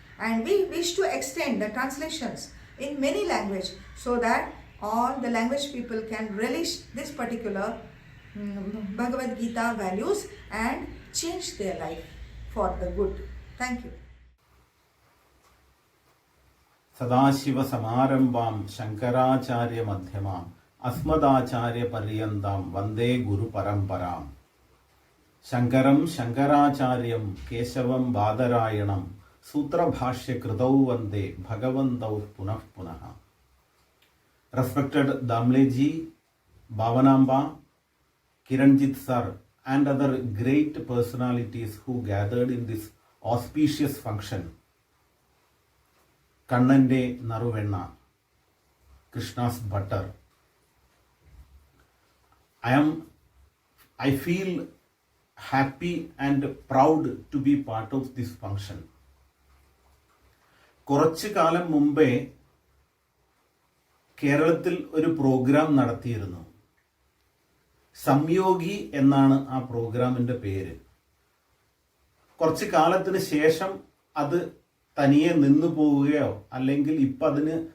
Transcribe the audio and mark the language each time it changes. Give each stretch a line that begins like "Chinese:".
English: And we wish to extend the translations in many languages so that all the language people can relish this particular Bhagavad Gita values and change their life for the good. Thank you.
Sanskrit: Sadashiva സമാരംഭാം Shankaracharya മധ്യമാം അസ്മദാചാര്യ പര്യന്താം വന്ദേ ഗുരു പരമ്പരാം. ശങ്കരം ശങ്കരാചാര്യം കേശവം ബാദരായണം സൂത്രഭാഷ്യകൃതൗ വന്ദേ ഭഗവന്തൗ പുനഃ പുനഃ.
English: Respected Damleji, Bhavanamba, Kiranjit sir and other great personalities who gathered in this auspicious function. Kannante Naruvenna, Krishna's Butter. I feel happy and proud to be part of this function.
Malayalam: കുറച്ചു കാലം മുമ്പേ കേരളത്തിൽ ഒരു programme നടത്തിയിരുന്നു. സംയോഗി എന്നാണ് ആ പ്രോഗ്രാമിൻ്റെ പേര്. കുറച്ച് കാലത്തിന് ശേഷം അത് തനിയെ നിന്നു പോവുകയോ അല്ലെങ്കിൽ ഇപ്പം അതിന്